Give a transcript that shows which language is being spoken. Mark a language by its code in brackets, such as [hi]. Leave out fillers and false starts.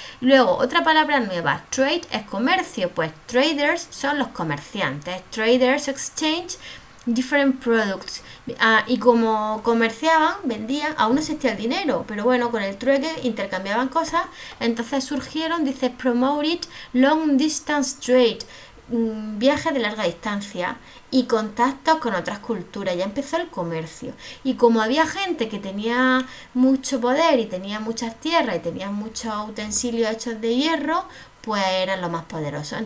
[es] Luego, otra palabra nueva, trade es comercio, pues traders son los comerciantes. [en] Traders exchange different products. [es] Y como comerciaban, vendían, aún no existía el dinero, pero bueno, con el trueque intercambiaban cosas, entonces surgieron, dice, [en] promoted long distance trade, [es] viajes de larga distancia y contactos con otras culturas. Ya empezó el comercio, y como había gente que tenía mucho poder y tenía muchas tierras y tenía muchos utensilios hechos de hierro, pues eran los más poderosos.